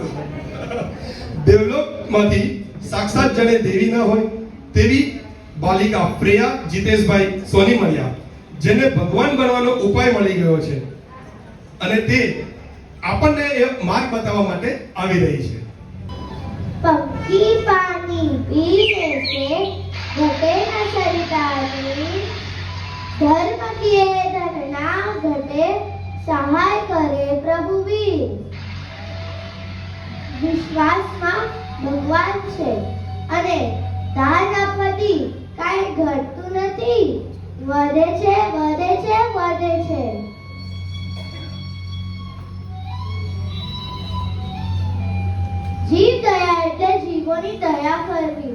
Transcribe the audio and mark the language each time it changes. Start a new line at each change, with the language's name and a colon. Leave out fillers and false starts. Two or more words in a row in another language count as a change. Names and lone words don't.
Gujarati: ડેવલપમાંથી સાક્ષાત જાણે દેવી ના હોય તેવી બાલિકા પ્રિયા જીતેશભાઈ સોની મળ્યા, જેને ભગવાન બનવાનો ઉપાય મળી ગયો છે અને તે આપણને એ માર્ગ બતાવવા માટે આવી રહી છે.
Hindi: पंखी पानी पीने से घटे न सरितानी, धर्म किए धन ना घटे, सहाय करे प्रभु वीर.
Gujarati: વિશ્વાસમાં ભગવાન છે અને દાન આપવાથી કાંઈ ઘટતું નથી, વધે છે વધે છે વધે છે. જીવ દયા એટલે જીવોની દયા કરવી.